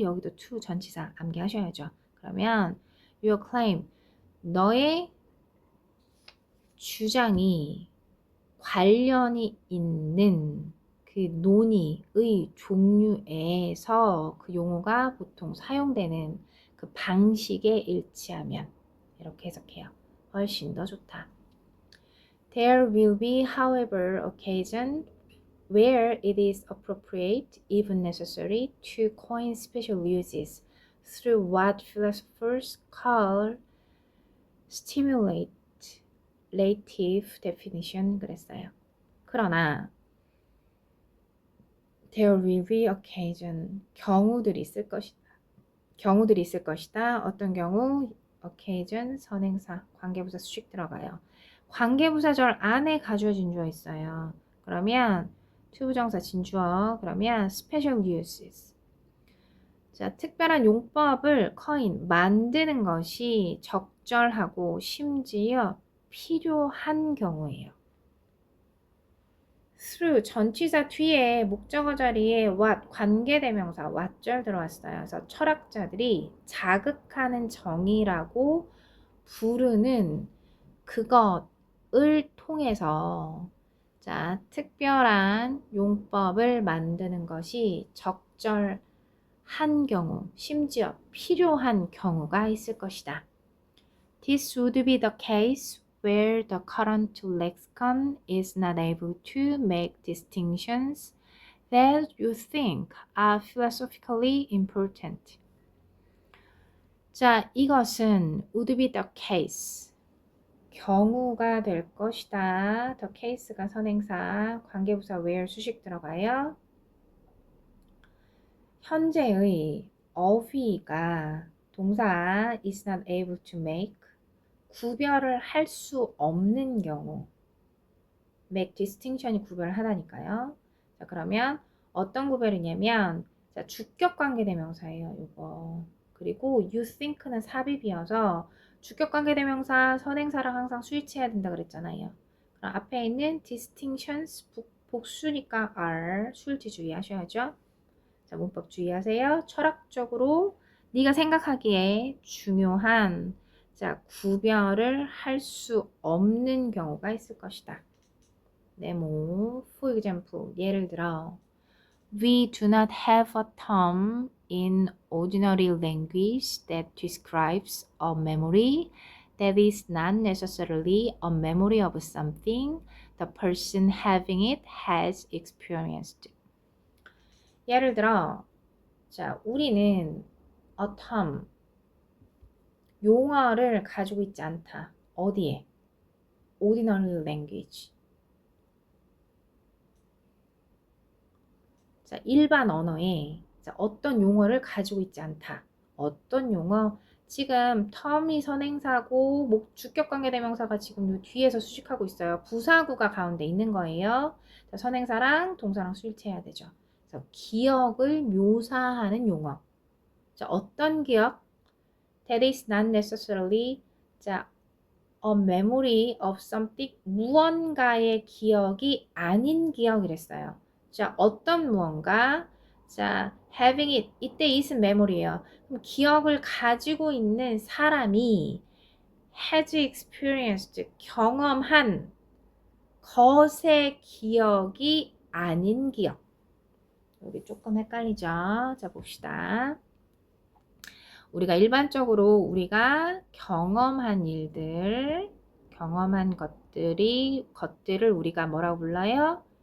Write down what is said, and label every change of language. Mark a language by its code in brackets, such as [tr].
[ko] 여기도 to 전치사 암기하셔야죠. 그러면 [en] your claim [ko] 너의 주장이 관련이 있는 그 논의의 종류에서 그 용어가 보통 사용되는 그 방식에 일치하면 이렇게 해석해요. 훨씬 더 좋다. [en] There will be, however, occasion where it is appropriate, even necessary, to coin special uses through what philosophers call stimulative definition [ko] 그랬어요. 그러나 [en] there will be occasion, [ko] 경우들이 있을 것이다. 어떤 경우? occasion, 선행사, 관계부사 수식 들어가요. 관계부사절 안에 가주어 진주어 있어요. 그러면 투부정사 진주어, 그러면 [en] special uses. [ko] 자, 특별한 용법을 coin, 만드는 것이 적절하고 심지어 필요한 경우예요. through 전치사 뒤에 목적어 자리에 what 관계대명사 what절 들어왔어요. 그래서 철학자들이 자극하는 정의라고 부르는 그것을 통해서 자, 특별한 용법을 만드는 것이 적절한 경우, 심지어 필요한 경우가 있을 것이다. [en] This would be the case where the current lexicon is not able to make distinctions that you think are philosophically important. [ko] 자, 이것은 [en] would be the case. [ko] 경우가 될 것이다. the case가 선행사, 관계부사 where 수식 들어가요. 현재의 어휘가 동사 [en] is not able to make [ko] 구별을 할 수 없는 경우 [en] make distinction [ko] 이 구별을 하다니까요. 자, 그러면 어떤 구별이냐면 자, 주격관계대명사예요. 이거. 그리고 you think는 삽입이어서 주격관계대명사 선행사랑 항상 수일치해야 된다 그랬잖아요. 그럼 앞에 있는 distinctions 복수니까 are 수일치 주의하셔야죠. 자, 문법 주의하세요. 철학적으로 네가 생각하기에 중요한 자, 구별을 할 수 없는 경우가 있을 것이다. 네모, [en] for example, [ko] 예를 들어 [en] We do not have a term in ordinary language that describes a memory that is not necessarily a memory of something the person having it has experienced. [ko] 예를 들어 자, 우리는 [en] a term, [ko] 용어를 가지고 있지 않다. 어디에? [en] ordinary language. [ko] 자, 일반 언어에 자, 어떤 용어를 가지고 있지 않다. 어떤 용어? 지금 텀이 선행사고 주격관계대명사가 지금 요 뒤에서 수식하고 있어요. 부사구가 가운데 있는 거예요. 자, 선행사랑 동사랑 수일체해야 되죠. 그래서 기억을 묘사하는 용어. 자, 어떤 기억? [en] That is not necessarily [ko] 자, [en] a memory of something [ko] 무언가의 기억이 아닌 기억이랬어요. 자, 어떤 무언가? 자, having it. 이때 it은 memory예요. 그럼 기억을 가지고 있는 사람이 [en] has experienced [ko] 경험한 것의 기억이 아닌 기억. 여기 조금 het갈리죠? 자, 봅시다. 우리가 일반적으로 우리가 경험한 일들, 경험한 것들을 우리가 뭐라고 불러요?